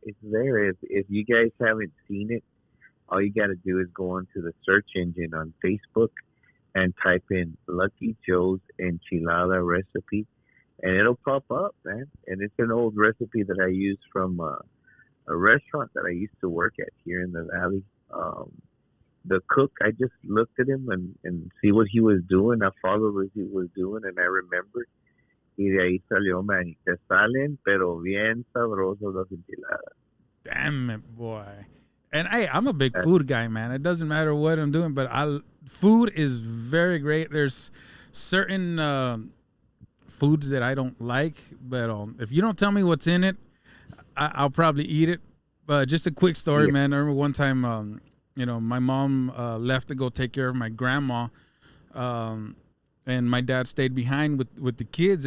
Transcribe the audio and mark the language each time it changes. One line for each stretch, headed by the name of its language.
English: If you guys haven't seen it, all you got to do is go onto the search engine on Facebook and type in Lucky Joe's enchilada recipe, and it'll pop up, man. And it's an old recipe that I used from a restaurant that I used to work at here in the Valley. The cook, I just looked at him and see what he was doing. I followed what he was doing, and I remembered.
Spanish: Y de ahí salió, man. Y te salen, pero bien sabrosos las enchiladas.
English: Damn it, boy. And hey, I'm a big food guy, man. It doesn't matter what I'm doing, but food is very great. There's certain foods that I don't like, but if you don't tell me what's in it, I'll probably eat it. But just a quick story, man. I remember one time, my mom left to go take care of my grandma, and my dad stayed behind with the kids.